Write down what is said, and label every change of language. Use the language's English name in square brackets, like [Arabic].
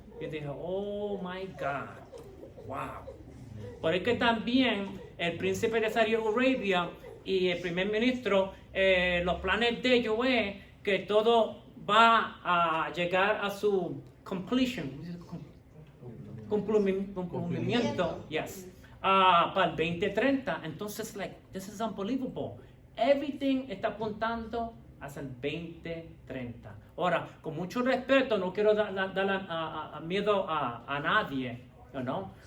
[Spanish] Y dije, [English] oh my God, wow. [Spanish] Por eso que también el príncipe de Saudi Arabia y el primer ministro, los planes de ellos es que todo va a llegar a su cumplimiento, [English] yes, [Spanish] para el 2030. [English] Entonces, this is unbelievable. Everything [Spanish] está apuntando hacia el 2030. Ahora, con mucho respeto, no quiero dar miedo a nadie, ¿no?